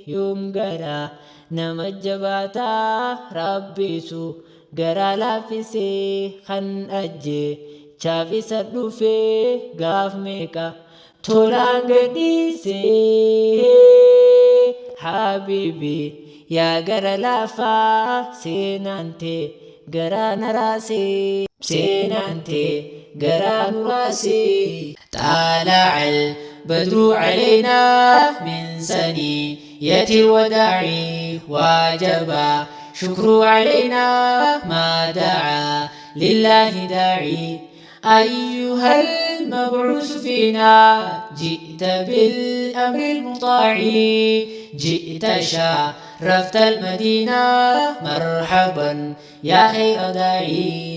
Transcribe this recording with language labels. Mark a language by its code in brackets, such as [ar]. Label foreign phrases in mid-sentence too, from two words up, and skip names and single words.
[om] Yoom garaa nama jabaataa rabbitu garaa laaffisee kan ajjee chaaf isa dhufee gaaf meeqa tolaan gadhiisee. Habiibi yaa gara laafaa seenaantee garaa naraasee seenaantee garaa nuraasee. [ar] طالع البدر علينا من ثنية الوداع وجب شكر علينا ما دعا لله داعي. أيها المبعوث فينا جئت بالأمر المطاع جئت شرفت المدينة مرحبا يا خير داعي.